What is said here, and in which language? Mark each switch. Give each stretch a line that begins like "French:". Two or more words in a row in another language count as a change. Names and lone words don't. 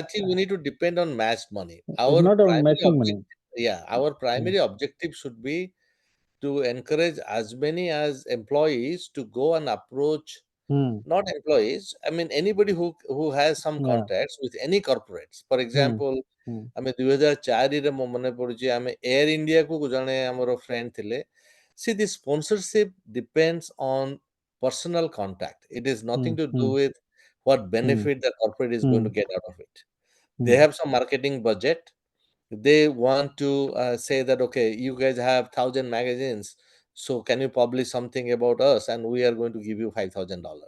English: Prachi, we need to depend on matched money. It's Our not about primary matching money. objective, our primary objective should be to encourage as many as employees to go and approach, Hmm. not employees, I mean anybody who has some Yeah. contacts with any corporates. For example, Hmm.
Odia: ଆମେ 2004 ମୋ ମନେ ପଡୁଛି ଆମେ ଏୟାର ଇଣ୍ଡିଆକୁ ଜଣେ ଆମର ଫ୍ରେଣ୍ଡ ଥିଲେ.
English: See, the sponsorship depends on personal contact. It is nothing to do with what benefit the corporate is going to get out of it. They have some marketing budget. They want to say that, okay, you guys have 1,000 magazines, so can you publish something about us, and we are going to give you $5,000.